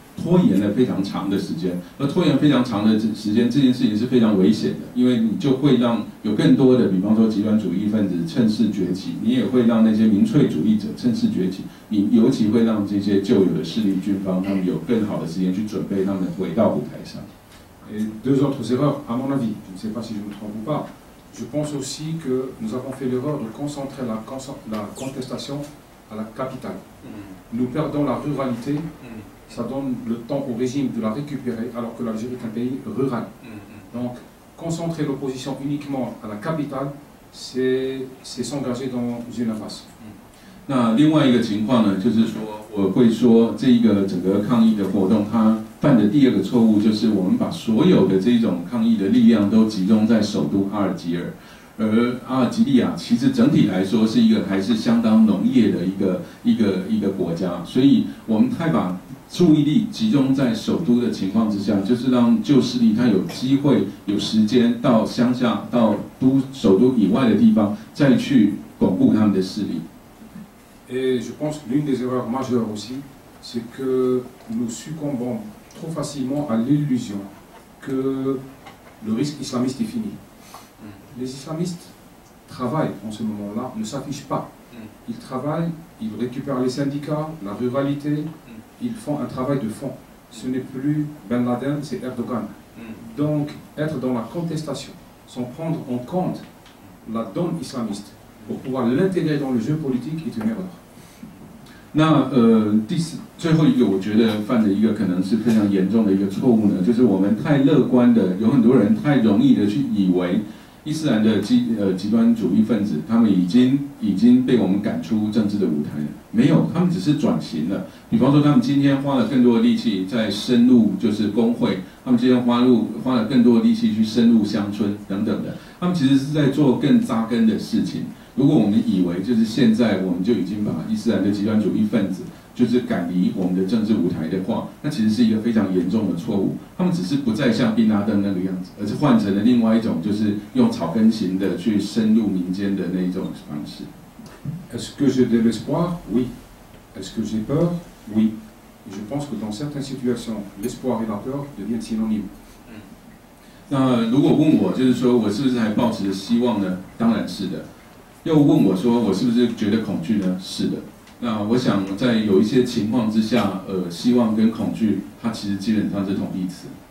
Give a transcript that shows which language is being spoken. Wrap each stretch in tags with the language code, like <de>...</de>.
<zh>拖延了非常长的时间，而拖延非常长的时间，这件事情是非常危险的，因为你就会让有更多的，比方说极端主义分子趁势崛起，你也会让那些民粹主义者趁势崛起，你尤其会让这些旧有的势力军方，他们有更好的时间去准备他们回到舞台上。</zh> <fr>Et deux autres erreurs, à mon avis, je ne sais pas si je me trompe ou pas, je pense aussi que nous avons fait l'erreur de concentrer la contestation à la capitale. Nous perdons la ruralité. Ça donne le temps au régime de la récupérer, alors que l'Algérie est un pays rural. Donc, concentrer l'opposition uniquement à la capitale, c'est s'engager dans une impasse.</fr> <zh>那另外一个情况呢，就是说，我会说这个整个抗议的活动，它犯的第二个错误就是我们把所有的这种抗议的力量都集中在首都阿尔及尔。而阿尔及利亚其实整体来说是一个还是相当农业的一个国家，所以我们太把注意力集中在首都的情况之下，就是让旧势力他有机会、有时间到乡下、到首都以外的地方，再去巩固他们的势力。</zh> <fr>Et je pense que l'une des erreurs majeures aussi, c'est que nous succombons trop facilement à l'illusion que le risque islamiste est fini. Les islamistes travaillent en ce moment-là, ne s'affichent pas. Ils travaillent, ils récupèrent les syndicats, la ruralité, ils font un travail de fond. Ce n'est plus Ben Laden, c'est Erdogan. Donc, être dans la contestation, sans prendre en compte la donne islamiste, pour pouvoir l'intégrer dans le jeu politique est une erreur.</fr> <zh>那最后一个，我觉得犯的一个可能是非常严重的一个错误呢，就是我们太乐观的，有很多人太容易的去以为伊斯兰的极端主义分子，他们已经被我们赶出政治的舞台了。没有，他们只是转型了。比方说，他们今天花了更多的力气在深入就是工会，他们今天花了更多的力气去深入乡村等等的，他们其实是在做更扎根的事情。如果我们以为就是现在我们就已经把伊斯兰的极端主义分子就是赶离我们的政治舞台的话，那其实是一个非常严重的错误。他们只是不再像宾拉登那个样子，而是换成了另外一种，就是用草根型的去深入民间的那一种方式。</zh> <fr>Est-ce que j'ai de l'espoir? Oui. Est-ce que j'ai peur? Oui. Et je pense que dans certaines situations, l'espoir et la peur deviennent synonymes.</fr> <zh>那如果问我，就是说我是不是还抱持着希望呢？当然是的。又问我说，我是不是觉得恐惧呢？是的。那我想在有一些情况之下，希望跟恐惧，它其实基本上是同义词。</zh>